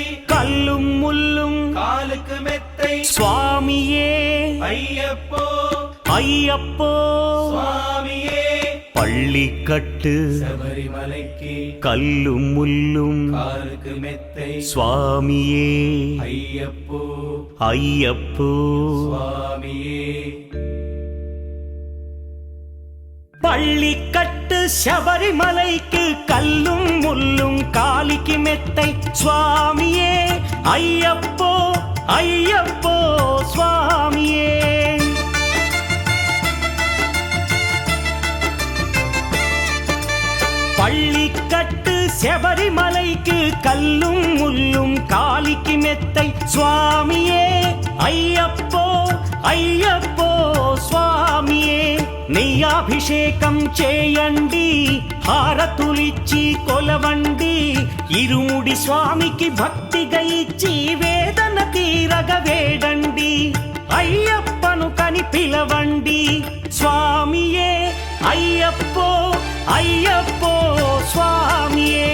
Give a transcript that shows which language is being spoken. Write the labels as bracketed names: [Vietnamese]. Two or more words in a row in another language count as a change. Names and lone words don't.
[Tamil] கல்லும் முள்ளும் காலுக்கு மெத்தை சுவாமியே అయ్యప్పో ஐயப்போ స్వామియే பள்ளிக்கட்டு శబరిమలైకి கல்லும் முள்ளும் காலுக்கு மெத்தை சுவாமியே అయ్యప్పో ஐயப்போ స్వామియే பள்ளிக்கட்டு சபரிமலைக்கு கல்லும் முள்ளும் காலிக்கு மெத்தை சுவாமியே ஐயப்போ ஐயப்போ சுவாமியே பள்ளிக்கட்டு சபரிமலைக்கு கல்லும் முள்ளும் காலுக்கு மெத்தை சுவாமியே [Telugu] అయ్యప్పో అయ్యప్పో స్వామియే నెయ్యాభిషేకం చేయండి హారతులిచ్చి కొలవండి ఇరుముడి స్వామికి భక్తిగా ఇచ్చి వేదన తీరగ వేడండి అయ్యప్పను కని పిలవండి స్వామియే అయ్యప్పో అయ్యప్పో స్వామియే